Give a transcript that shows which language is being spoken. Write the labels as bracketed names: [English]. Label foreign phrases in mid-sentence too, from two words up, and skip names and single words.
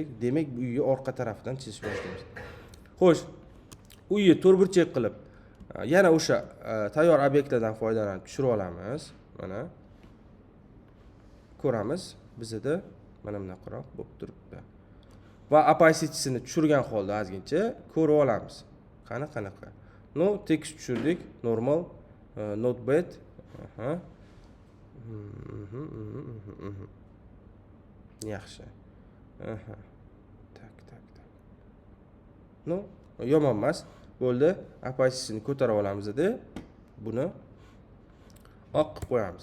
[Uzbek] Demak, uyni orqa tarafdan chizish boshlaymiz. Xo'sh, uyni to'rtburchak qilib, yana o'sha tayyor obyektlardan foydalanib tushirib olamiz. Mana ko'ramiz, bizda mana bunaqaroq bo'lib turibdi. Va opacity-sini tushirgan holda ozgincha ko'rib olamiz. Qanaqa? No, tekst tushirdik, [English] normal, not bad. [Uzbek] Yaxshi. Tak. No, yomon emas. Bo'ldi. Opacity-sini ko'tarib olamiz-da, buni oq qilib qo'yamiz.